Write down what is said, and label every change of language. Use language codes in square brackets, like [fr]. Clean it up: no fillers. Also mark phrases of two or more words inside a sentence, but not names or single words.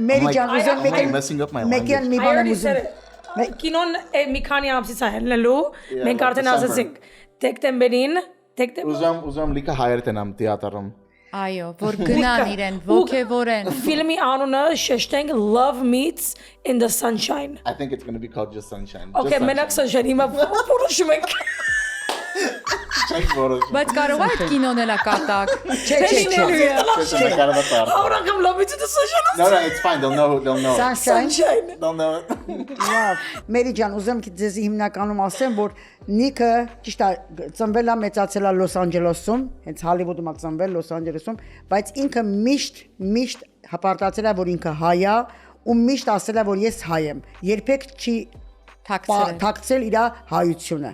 [hy] Մերիջան ուզում մեկեն մի բան եմ ուզում։ Կինոն մի քանի ամսից է ելնելու, մենք արդեն ասացինք դեկտեմբերին, Ուզում լիքը հայեր տենամ թիաթրում։ Այո, որ գնան իրեն, ոգևորեն։ Ֆիլմի անունը շեշտենք Love Meets in the Sunshine։ [en] I think it's going to be called Just Sunshine. [hy] Okay, մենակ Sunshine, հիմա որոշում ենք։ Բայց կարող է այդ կինոն էլա կատակ։ Չէ։ Աուրանգամ Love Meets in the Sunshine։ [en] No, it's fine. They'll know. [hy] Sunshine։ [en] They'll know it. [hy] Լավ, Մերիջան, ուզում եմ ձեզ հիմնականում ասեմ, որ Նիկը ճիշտ է, ծնվել է, մեծացել է Լոս Անջելեսում, հենց Հոլիվուդում է ծնվել Լոս Անջելեսում, բայց ինքը միշտ հպարտացել է, որ ինքը հայ է ու միշտ ասել է, որ ես հայ եմ։ Երբեք չի թաքցրել իր հայությունը։